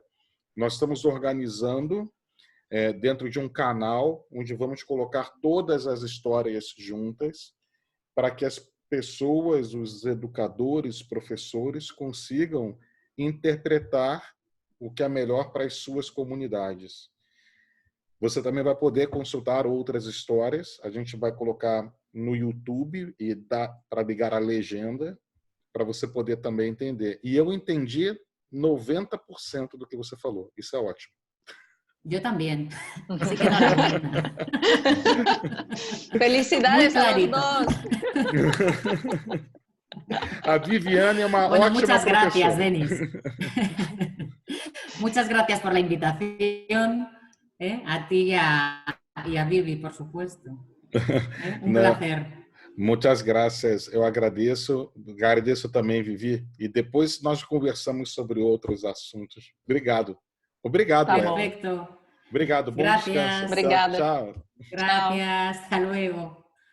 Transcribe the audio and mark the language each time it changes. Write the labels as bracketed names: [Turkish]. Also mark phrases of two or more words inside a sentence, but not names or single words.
[Portuguese] Nós estamos organizando dentro de um canal onde vamos colocar todas as histórias juntas para que as pessoas, os educadores, professores consigam interpretar o que é melhor para as suas comunidades. Você também vai poder consultar outras histórias. A gente vai colocar no YouTube e dá para ligar a legenda para você poder também entender. E eu entendi 90% do que você falou. Isso é ótimo. [Spanish] Yo también. Así que enhorabuena. Felicidades a los dos. [Portuguese] A Viviane é uma ótima [Spanish] muchas gracias, [Portuguese] professora. Denis. [Spanish] Muchas gracias por la invitación. A ti y a Vivi, por supuesto. Un placer. [Portuguese] Muitas graças. Eu agradeço. Agradeço também, Vivi. E depois nós conversamos sobre outros assuntos. Obrigado. Obrigado, Tá Eva. bom. [Spanish] Perfecto. [Portuguese] Obrigado, bom [Spanish] Gracias. [Portuguese] descanso. Obrigada. Tchau. [Spanish] Gracias. Hasta luego.